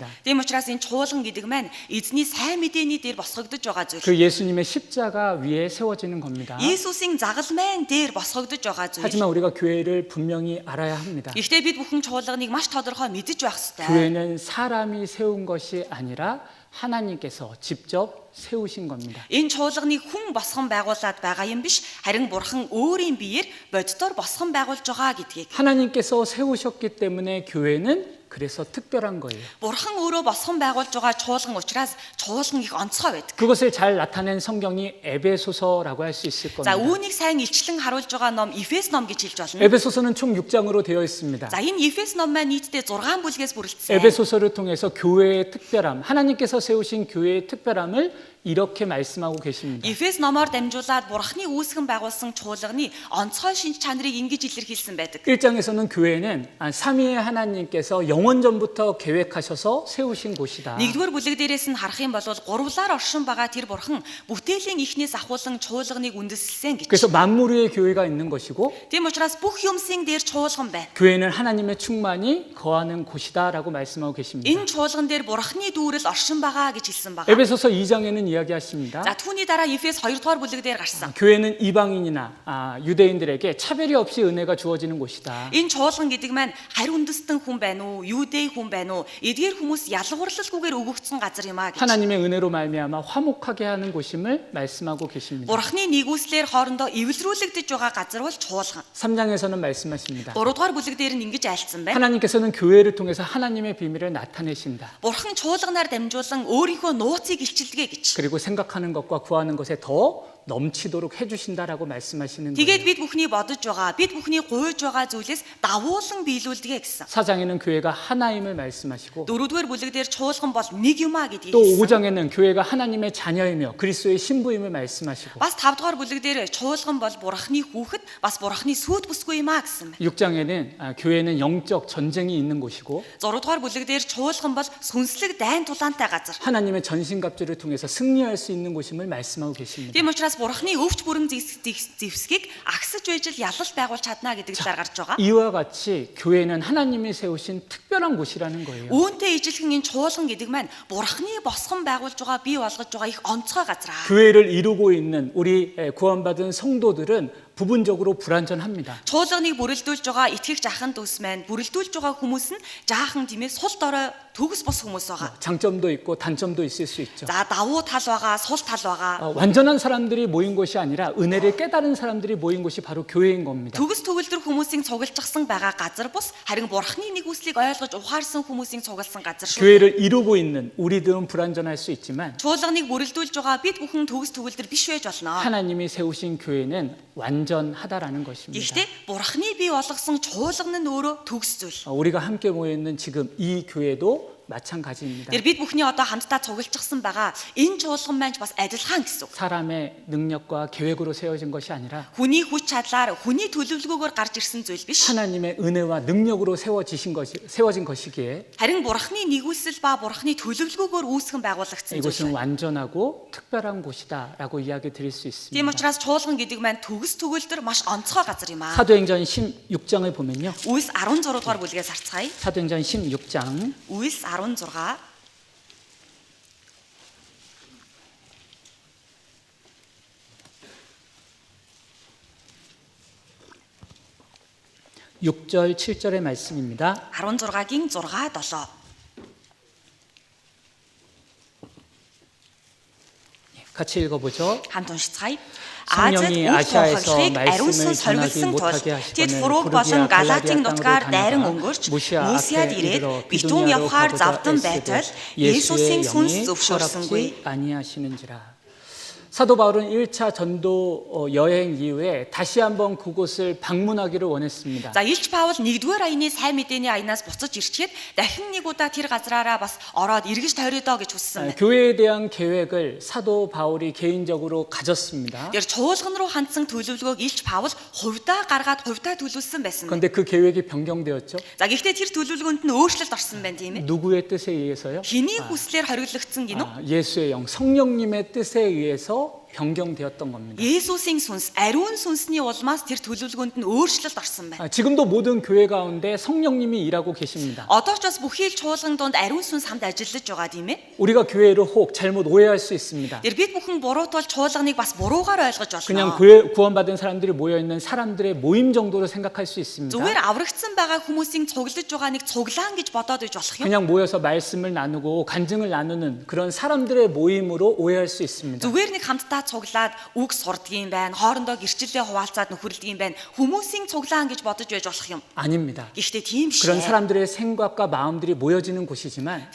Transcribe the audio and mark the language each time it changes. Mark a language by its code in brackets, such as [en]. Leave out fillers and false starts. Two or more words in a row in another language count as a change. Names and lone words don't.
[mn] Тийм учраас энэ чуулган гэдэг маань эзний сайн мэдээний дээр босгогдож байгаа зүйл. [ko] 그 예수님의 십자가 위에 세워지는 겁니다. [mn] Иесусийн загалмайн дээр босгогдож байгаа зүйл. [ko] 하지만 우리가 교회를 분명히 알아야 합니다. [mn] Гэхдээ бид бүхэн чуулганыг маш тодорхой мэдэж байх ёстой. [ko] 교회는 사람이 세운 것이 아니라 하나님께서 직접 세우신 겁니다. [mn] Энэ чуулганыг хүн босгон байгуулад байгаа юм биш, харин бурхан өөрийн биеэр боддоор босгон байгуулж байгаа гэдгийг. [ko] 하나님께서 세우셨기 때문에 교회는 그래서 특별한 거예요. [mn] Бурхан өөрөө босгон байгуулж байгаа чуулган учраас чуулган их онцгой байдаг. [ko] 그것을 잘 나타낸 성경이 에베소서라고 할 수 있을 [mn] За [ko] 겁니다. [mn] үүнийг сайн илчлэн харуулж байгаа ном Эфес ном гэж хэлж болно. [ko] 에베소서는 총 6장으로 되어 있습니다. [mn] За энэ Эфес ном маань нийтдээ 6 бүлгээс бүрэлдэсэн. [ko] 에베소서를 통해서 교회의 특별함, 하나님께서 세우신 교회의 특별함을 이렇게 말씀하고 계십니다. [mn] Эфес номоор дамжуулаад бурхны үүсгэн байгуулсан чуулганы онцгой шинж чанарыг ингэж илэрхийлсэн байдаг. [ko] 1장에서는 교회는 삼위의 하나님께서 영원전부터 계획하셔서 세우신 곳이다. [mn] Нэгдүгээр бүлэг дээрээс нь харах юм бол гурвлаар оршин байгаа тэр бурхан бүтээлийн эхнээс ахуулан чуулганыг үндэслсэн гэж. [ko] 그래서 만물 위에 교회가 있는 것이고 [mn] Тийм учраас бүх юмсын дээр чуулган байна. [ko] 교회는 하나님의 충만이 거하는 곳이다라고 말씀하고 계십니다. [mn] Энэ чуулган дээр бурхны дүүрэл оршин байгаа гэж хэлсэн байгаа. [ko] 에베소서 2장에는 이야기하십니다. [mn] За түүний дараа Эфес 2 дугаар бүлэг дээр гарсан. [ko] 교회는 이방인이나 유대인들에게 차별이 없이 은혜가 주어지는 곳이다. [mn] Энэ чуулган гэдэг маань харь үндэстэн хүн байна уу, юудей хүн байна уу, эдгээр хүмүүс ялгуурлалгүйгээр өгөгдсөн газар юм а гэж. [ko] 하나님의 은혜로 말미암아 화목하게 하는 곳임을 말씀하고 계십니다. [mn] Бурхны нэгүслэр хоорондоо эвлэрүүлэгдэж байгаа газар бол чуулган. [ko] 3장에서는 말씀하십니다. [mn] 3 дугаар бүлэг дээр нь ингэж айлцсан байна. [ko] 하나님께서는 교회를 통해서 하나님의 비밀을 나타내신다. [mn] Бурхан чуулганаар дамжуулан өөрийнхөө нууцыг илчилдэг гэж. [ko] 그리고 생각하는 것과 구하는 것에 더 넘치도록 해주신다라고 말씀하시는 [mn] Тэгээд [ko] 거예요. [mn] бид бүхний бодож байгаа, бид бүхний гуйж байгаа зүйлээс давуулан биелүүлдэг гэсэн. [ko] 4장에는 교회가 하나임을 말씀하시고 [mn] 4-р бүлэг дээр чуулган бол нэг юм а гэдгийг [ko] 또 [mn] хэлсэн. [ko] 5장에는 교회가 하나님의 자녀이며 그리스도의 신부임을 말씀하시고 [mn] Бас 5-р бүлэг дээр чуулган бол бурхны хүүхэд, бас бурхны сүйт бүсгүй юм а гэсэн. [ko] 6장에는 교회는 영적 전쟁이 있는 곳이고 [mn] 6-р бүлэг дээр чуулган бол сүнслэг дайн тулаантай газар. [ko] 하나님의 전신갑주를 통해서 승리할 수 있는 곳임을 말씀하고 계십니다. [mn] Тийм учраас бурхны өвч бүрэн зэвсгийг агсаж байж л ялалт байгуулж чадна гэдэг талаар гарч байгаа. [ko] 이와 같이 교회는 하나님이 세우신 특별한 곳이라는 거예요. [mn] Үүнтэй ижилхэн энэ чуулган гэдэг маань бурхны босгон байгуулж байгаа, бий болгож байгаа их онцгой газар аа. [ko] 교회를 이루고 있는 우리 구원받은 성도들은 부분적으로 불완전합니다. [mn] Чуулганыг бүрэлдүүлж байгаа итгэгч ахын дүүс маань бүрэлдүүлж байгаа хүмүүс нь жаахан тиймээ сул дорой төгс бос хүмүүс байгаа. [ko] 장점도 있고 단점도 있을 수 있죠. [mn] За давуу тал байгаа, сул тал байгаа. [ko] 완전한 사람들이 모인 곳이 아니라 은혜를 깨달은 사람들이 모인 곳이 바로 교회인 겁니다. [mn] Төгс төгөлдөр хүмүүсийн цугилжсан байгаа газар бус харин бурхны нэгүслийг ойлгож ухаарсан хүмүүсийн цугалсан газар шүү. [ko] 교회를 이루고 있는 우리들은 불완전할 수 있지만 [mn] Чуулганыг бүрэлдүүлж байгаа бид бүхэн төгс төгөлдөр биш байж болно. [ko] 하나님이 세우신 교회는 완전하다라는 것입니다. [mn] Гэхдээ бурхны бий болгосон чуулган нь өөрөө төгс зүйл. [ko] 우리가 함께 모여 있는 지금 이 교회도 마찬가지입니다. [mn] Тэр бид бүхний одоо хамтдаа цугилжсан байгаа энэ чуулган маань бас адилхан гэсэн үг. [ko] 사람의 능력과 계획으로 세워진 것이 아니라 [mn] Хүний хүч чадлаар, хүний төлөвлөгөөгөөр гарч ирсэн зүйл биш. [ko] 하나님의 은혜와 능력으로 세워진 것이기에 [mn] Харин бурхны нэгүсэл ба бурхны төлөвлөгөөгөөр үүсгэн байгуулагдсан [ko] 이곳은 [mn] зүйл. [ko] 완전하고 특별한 곳이다라고 이야기 드릴 수 있습니다. [mn] Тийм учраас чуулган гэдэг маань төгс төгөлдөр маш онцгой газар юм аа. [ko] 사도행전 16장을 보면요. [mn] Үйлс 16 дугаар бүлгээс харцгаая. [ko] 사도행전 16장 [mn] Үйлс 16 [ko] 6절 7절의 말씀입니다. [mn] 16-гийн 6 7. [ko] 같이 읽어보죠. [mn] хамт уншицгаая. [ko] 성령이 [mn] Азад [ko] 아시아에서 [mn] үл [ko] 말씀을 [mn] ариунсан [ko] 전하지 [mn] соргилсан тул [ko] 못하게 [mn] тэд [ko] 하시거늘 [mn] Фруг болон [ko] 부르기아 [mn] Галатийн [ko] 갈라디아 [mn] нутгаар [ko] 땅으로 [mn] дайран [ko] 다니다가 [mn] өнгөрч [ko] 무시아 [mn] Мусиад [ko] 앞에 [mn] ирээд [ko] 이르러 [mn] Битүүн [ko] 비두니아로 [mn] явхаар [ko] 가고자 [mn] завдан [ko] 애쓰되 [mn] байтал Есүсийн [ko] 예수의 [mn] сүнс [ko] 영이 [mn] зөвшөөрсөнгүй. [ko] 허락지 아니하시는지라. 사도 바울은 1차 전도 여행 이후에 다시 한번 그곳을 방문하기를 원했습니다. [mn] За Илч Паул 1-р аяны сайн мэдээний аянаас буцаж ирчихэд дахин нэг удаа тэр газраараа бас ороод эргэж тойроо гэж хүссэн байна. [ko] 교회에 대한 계획을 사도 바울이 개인적으로 가졌습니다. [mn] Тэр чуулган руу хандсан төлөвлөгөөг Илч Паул хувьдаа гаргаад хувьдаа төлөвлөсөн байсан. [ko] 그런데 그 계획이 변경되었죠. [mn] За гэхдээ тэр төлөвлөгөөнд нь өөрчлөлт орсон байна тийм ээ. [ko] 누구의 뜻에 의해서요? [mn] Хэний хүслээр хориглогдсон гинөө? [ko] 예수의 영, 성령님의 뜻에 의해서 변경되었던 겁니다. [mn] Есүсийн сүнс, ариун сүнсний улмаас тэр төлөвлөгөөнд нь өөрчлөлт орсон байна. [ko] 지금도 모든 교회 가운데 성령님이 일하고 계십니다. [mn] Одоо ч бас бүхий л чуулган донд ариун сүнс хамт ажиллаж байгаа тийм ээ. [ko] 우리가 교회를 혹 잘못 오해할 수 있습니다. [mn] Тэр бид бүхэн буруутвал чуулганыг бас буруугаар ойлгож [ko] 그냥 [mn] болно. [ko] 교회 구원받은 사람들이 모여 있는 사람들의 모임 정도로 생각할 수 있습니다. [mn] Зүгээр аврагдсан байгаа хүмүүсийн цуглаж байгаа нэг цуглаан гэж бодоод иж болох юм. [ko] 그냥 모여서 말씀을 나누고 간증을 나누는 그런 사람들의 모임으로 오해할 수 있습니다. [mn] Зүгээр нэг хамтдаа цуглаад үг сурдгийн байна, хоорондоо гэрчлэлээ хуваалцаад нөхөрлөдгийн байна. Хүмүүсийн цуглаан гэж бодож байж болох юм. [ko] 아닙니다. [mn] Гэхдээ тийм биш. [ko] 그런 사람들의 생각과 마음들이 모여지는 곳이지만